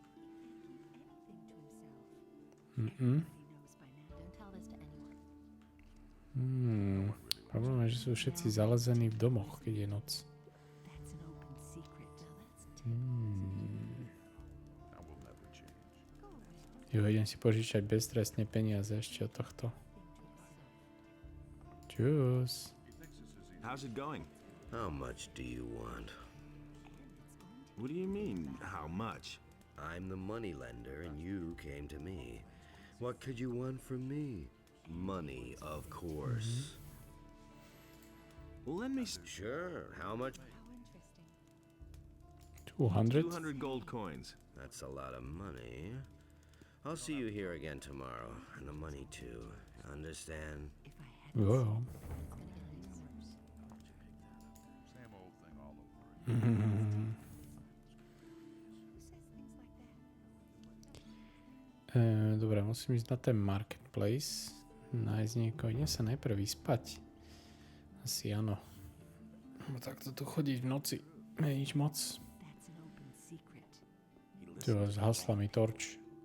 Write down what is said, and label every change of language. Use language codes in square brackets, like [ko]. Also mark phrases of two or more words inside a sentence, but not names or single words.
[sk] Problém je, že sú všetci zalezení v domoch, keď je noc. Jo, idem si požičať beztrestne peniaze ešte od tohto. Čus. [en] How's it going? How much do you want? What do you mean, how much? I'm the moneylender and you came to me. What could you want from me? Money, of course. Well, let me... Sure, how much? 200? 200 gold coins. That's a lot of money. I'll see you here again tomorrow, and the money too. Understand? Whoa. Same old thing all over. [sk] Dobre, musím ísť na ten marketplace. Nájsť niekoho. Idem sa najprv vyspať. Asi áno. No takto tu chodiť v noci. Nie je nič moc. Zhasla mi torč.